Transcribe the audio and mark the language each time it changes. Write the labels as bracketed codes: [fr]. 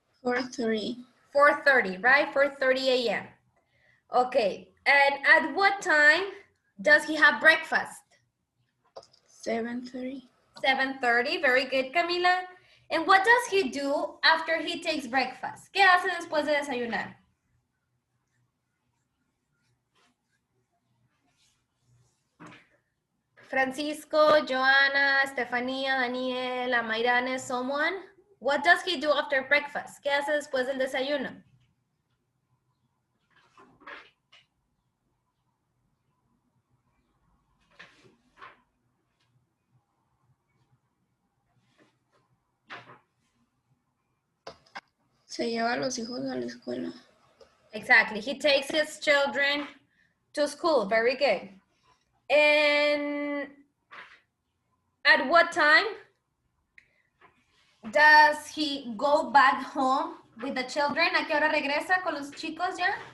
[en] 4:30. 4:30, right? 4:30 a.m. Okay, and at what time does he have breakfast? 7:30. 7:30, very good, Camila. And what does he do after he takes breakfast? [es] ¿Qué hace después de desayunar? [en] Francisco, Joanna, Estefanía, Daniela, Mayrane, someone? What does he do after breakfast? [es] ¿Qué hace después del desayuno? Se lleva a los hijos a la escuela. [en] Exactly. He takes his children to school. Very good. And at what time does he go back home with the children? [es] ¿A qué hora regresa con los chicos ya?